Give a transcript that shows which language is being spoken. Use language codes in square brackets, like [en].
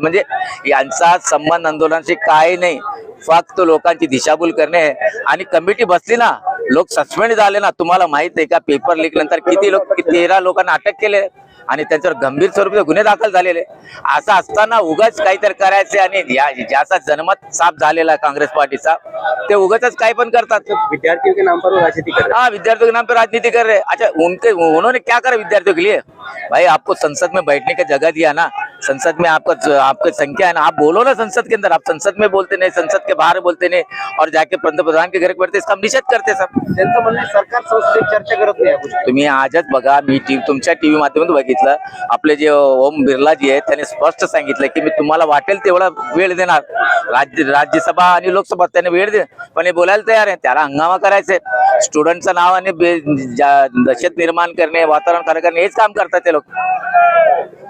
[mr] म्हणजे यांचा संबंध आंदोलनाशी काय नाही, फक्त लोकांची दिशाभूल करणे आणि कमिटी बसली ना, लोक सस्पेंड झाले ना। तुम्हाला माहित आहे का पेपर लीक नंतर किती लोक 13 लोकांना अटक केले आणि त्यांच्यावर गंभीर स्वरूपाचे गुन्हे दाखल झालेले। असं असताना उगाच काहीतरी करायचे आणि ज्याचा जन्मत साफ झालेला कांग्रेस पार्टीचा ते उगाच काही पण करतात। [hi] विद्यार्थियों के नाम पर राजनीति कर रहे हैं। हाँ, विद्यार्थियों के नाम पे राजनीति कर रहे हैं। अच्छा, उन्होंने क्या करा विद्यार्थियों के लिए? भाई आपको संसद में बैठने का जगह दिया ना, संसद में आपकी संख्या है ना, आप बोलो ना संसद के अंदर। आप संसद में बोलते नहीं, संसद के बाहर बोलते नहीं और जाके पंतप्रधान के घर बैठते, इसका हम निषेध करते सब। [mr] त्यांचं म्हणणं सरकार संसदेत चर्चा करत नाही। तुम्ही आजच बघा, मी तुमच्या टीव्ही माध्यमातून बघितलं, आपले जे ओम बिर्ला जी आहेत त्यांनी स्पष्ट सांगितलं की मी तुम्हाला वाटेल तेवढा वेळ देणार। राज्यसभा आणि लोकसभा त्यांनी वेळ दे, पण हे बोलायला तयार आहे। त्याला हंगामा करायचे, स्टुडंटचं नाव आणि दहशत निर्माण करणे, वातावरण खराब करणे हेच काम करतात ते लोक।